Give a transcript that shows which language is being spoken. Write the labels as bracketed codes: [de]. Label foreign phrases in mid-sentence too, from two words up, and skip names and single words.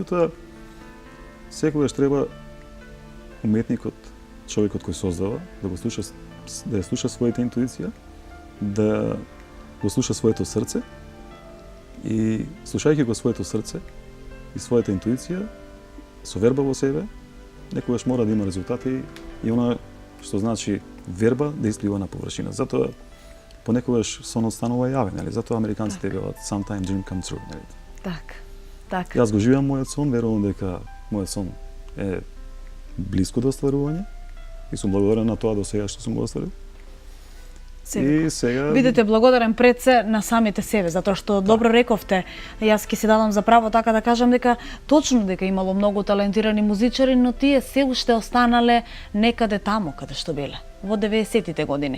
[mk] Меѓутоа, секогаш треба уметникот, човекот кој создава, да ја слуша својата интуиција, да го слуша своето срце и слушајќи го своето срце и својата интуиција, со верба во себе, некогаш мора да има резултати и она што значи верба да исплива на површина. Затоа понекогаш сонот станува јавен, нели? Затоа американците велат [en] sometime dream come true, [mk] нели? Так. Јас го живеам мојот сон, верувам дека мојот сон е блиско до остварување и сум благодарен на тоа до сега што сум го остварил. И сега бидете благодарен пред се на самите себе, затоа што добро рековте, јас ќе си дадам за право така да кажам дека точно дека имало многу талентирани музичари, но тие се уште останале некаде таму каде што биле во 90-тите години.